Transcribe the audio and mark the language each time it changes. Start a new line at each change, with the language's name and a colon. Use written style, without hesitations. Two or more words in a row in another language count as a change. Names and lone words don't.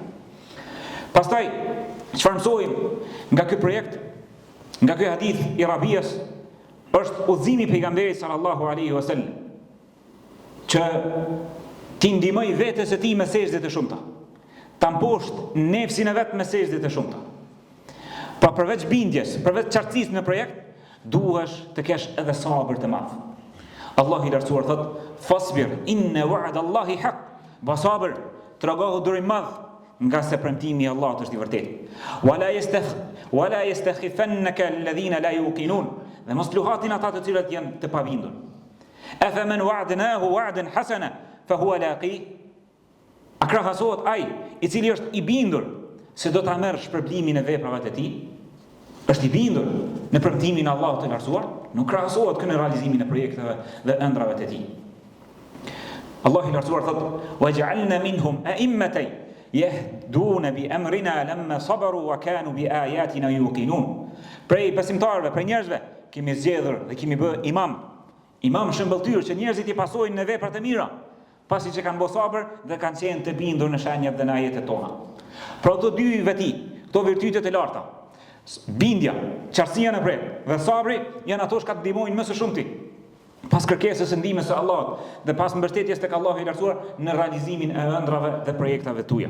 Albanian: Pastaj, çfarë mësojmë nga ky projekt, nga ky hadith i Rabias, është udhëzimi i pejgamberit
Arabic: صلى الله عليه وسلم
Albanian: që ti ndihmoj vetes së tij me sejdë të shumta. Ta mposht nefsin e vet me sejdë të shumta. Pra përveç bindjes, përveç qartësisë në projekt, duhesh të kesh edhe sabër të madh. Allah i lartësuar thot:
Arabic: "فاصبر إن وعد الله حق."
Albanian: Ba sabër, tregohu durim madh, nga se premtimi i Allahut është i vërtetë.
Arabic: ولا يستخفنك الذين لا يوقنون.
Albanian: Dhe mos luhatin ata të cilët janë të pabindur.
Arabic: أفمن وعدناه وعدا حسنا فهو لاقيه.
Albanian: A krahasohet ai i cili është i bindur se do ta merr shpërblimin e veprave të tij? Është i bindur në premtimin e Allahut të lartësuar, nuk krahasohet kënë realizimin e projekteve dhe ëndrave të tij. Allah i lartësuar thot:
Arabic: "وجعلنا منهم أئمة يهدون بأمرنا لما صبروا وكانوا بآياتنا يوقنون."
Albanian: Prej besimtarëve, prej njerëzve, kemi zgjedhur dhe kemi bë imam shëmbëltyr që njerëzit i pasojnë në veprat e mira, pasi që kanë bërë sabër dhe kanë qenë të bindur në shenjat dhe në ajetet tona. Pra këto dy veti, këto virtytet e larta, bindja, qartësia në projekt dhe sabri, janë ato që ka të ndihmojnë më së shumti pas kërkesës së ndihmës së Allahut dhe pas mbështetjes tek Allahu i lartësuar në realizimin e ëndrave dhe projekteve tuaja.